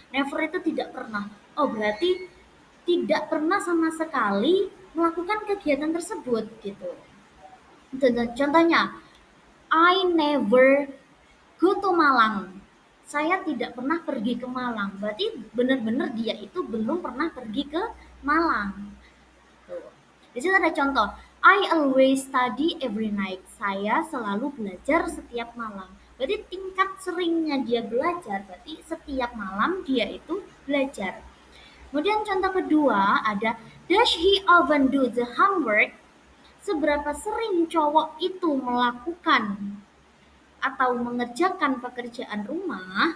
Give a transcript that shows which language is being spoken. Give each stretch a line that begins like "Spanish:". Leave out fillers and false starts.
Indonesian: Never itu tidak pernah. Oh, berarti tidak pernah sama sekali melakukan kegiatan tersebut gitu.
English: Contohnya, I never go to Malang.
Indonesian: Saya tidak pernah pergi ke Malang. Berarti benar-benar dia itu belum pernah pergi ke Malang. Tuh. Di sini ada contoh.
English: I always study every night.
Indonesian: Saya selalu belajar setiap malam. Berarti tingkat seringnya dia belajar, berarti setiap malam dia itu belajar. Kemudian contoh kedua ada,
English: does he often do the homework?
Indonesian: Seberapa sering cowok itu melakukan atau mengerjakan pekerjaan rumah?